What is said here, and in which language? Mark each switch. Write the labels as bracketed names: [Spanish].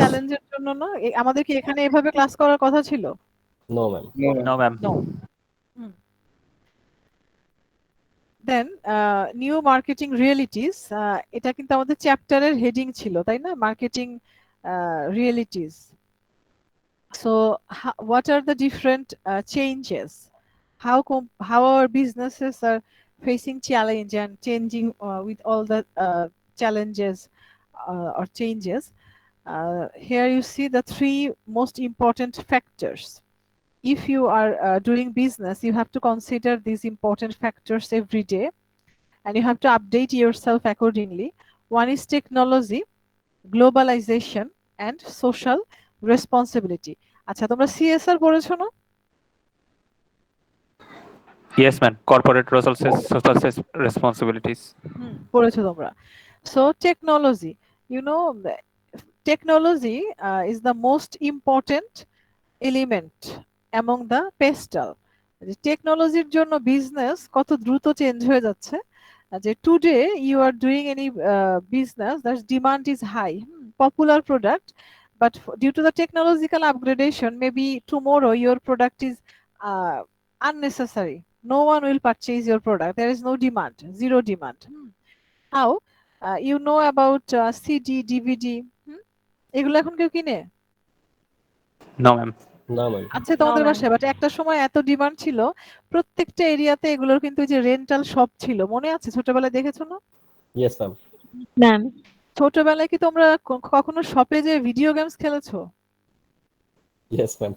[Bangla] চ্যালেঞ্জের জন্য না? আমাদের কি এখানে এভাবে ক্লাস করার কথা ছিল? [English] No, ma'am. No, ma'am. No. [Bangla] দেন নিউ মার্কেটিং রিয়েলিটিস, এটা কিন্তু আমাদের চ্যাপ্টারের হেডিং ছিল, তাই না? Marketing realities. [English] So what are the different changes, how our businesses are facing challenge and changing with all the challenges or changes. Here you see the three most important factors. If you are doing business, you have to consider these important factors every day, and you have to update yourself accordingly. One is technology, globalization, and social responsibility. [Bangla] আচ্ছা, তোমরা CSR পড়েছো না? [English] Yes ma'am, corporate social responsibilities. [Bangla] পড়েছো তোমরা। [English] So technology, you know, technology is the most important element among the pestle. [Bangla] টেকনোলজির জন্য business কত দ্রুত চেঞ্জ হয়ে যাচ্ছে, যে [English] Today you are doing any business that demand is high, popular product, but due to the technological upgradation maybe tomorrow your product is unnecessary, no one will purchase your product, there is no demand, zero demand. How you know about CD, DVD, [Bangla] এগুলো এখন কেউ কিনে? [English] No ma'am. [Bangla] না ma'am. আচ্ছা তোমাদের [English] ma'am. [Bangla] বাসায়, but একটা সময় এত ডিমান্ড ছিল, প্রত্যেকটা এরিয়াতে এগুলোর কিন্তু যে রেন্টাল শপ ছিল, মনে আছে? ছোটবেলায় দেখেছো না? [English] Yes ma'am. Ma'am [Bangla] ছোটবেলায় কি তোমরা কখনো শপে যে ভিডিও গেমস খেলেছো? [English] Yes ma'am.